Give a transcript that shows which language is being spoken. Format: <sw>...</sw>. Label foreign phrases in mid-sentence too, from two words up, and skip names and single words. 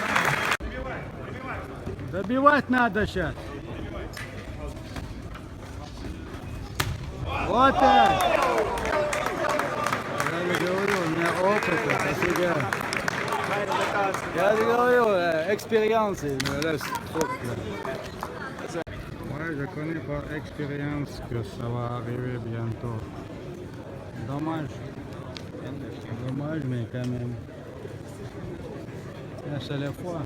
<ru>Добивать надо сейчас. Вот так. Я же говорю, у меня опыт, офига. Я же говорю,</ru> <fr>expérience, il me laisse trop. Ouais, je connais par expérience que ça va arriver bientôt. Dommage. Dommage, mais quand même. C'est les fois.</fr>